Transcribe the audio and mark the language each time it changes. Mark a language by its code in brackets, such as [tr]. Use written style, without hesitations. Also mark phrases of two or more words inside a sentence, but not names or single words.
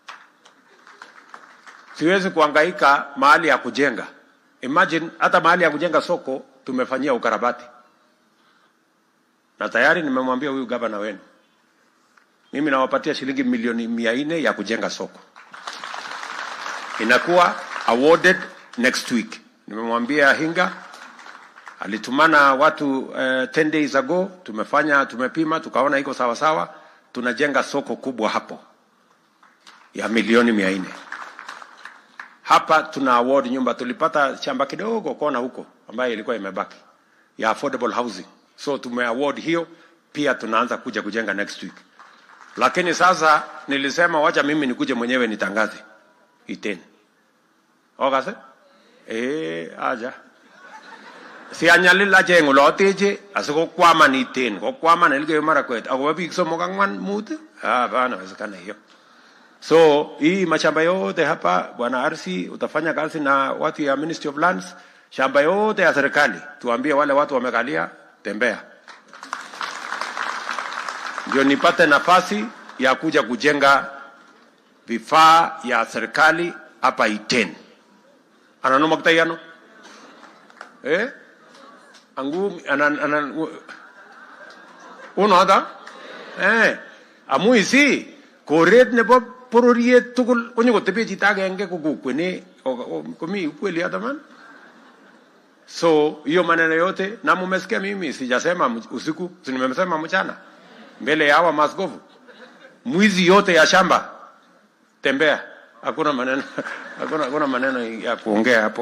[sw] Siwezi kuhangaika mahali ya kujenga. Imagine hata mahali ya kujenga soko tumefanyia ukarabati. Na tayari nimemwambia huyu gavana wenu, mimi nawapatia shilingi milioni 400 ya kujenga soko. Inakuwa [en] awarded next week. [sw] Nimemwambia Hinga, alitumana watu [en] 10 days ago, [sw] tumepima, tukaona iko sawa sawa, tunajenga soko kubwa hapo ya milioni 400. Hapa tuna award nyumba, tulipata shamba kidogo kona huko ambayo ilikuwa imebaki ya [en] affordable housing. [sw] So tumeaward hiyo, pia tunaanza kuja kujenga [en] next week. [sw] Lakini sasa nilisema wacha mimi nikuje mwenyewe nitangaze ITEN. [kln] Okase? Aja. si anyalil ache nguloteche asiko kwaman ITEN ko kwaman Elgeyo Marakwet akoba biik 3-4 [sw] hapana wezekana hiyo. So hii mashamba yote hapa bwana RC utafanya kazi na watu ya [en] Ministry of Lands, [sw] shamba yote ya serikali tuambie wale watu wamekalia tembea, ndio nipate nafasi ya kuja kujenga vifaa ya serikali hapa ITEN. [kln] Ananoma kitayano angu uno hata amuisi koret nebo pororiet tugul konyo kotepe chito agenge kokokwene komi ukweli hata man. [sw] So hiyo maneno yote na mumesikia mimi sijasema usiku, nimesema mchana mbele ya hawa maskofu. Mwizi yote ya shamba tembea, hakuna maneno ya kuongea hapo.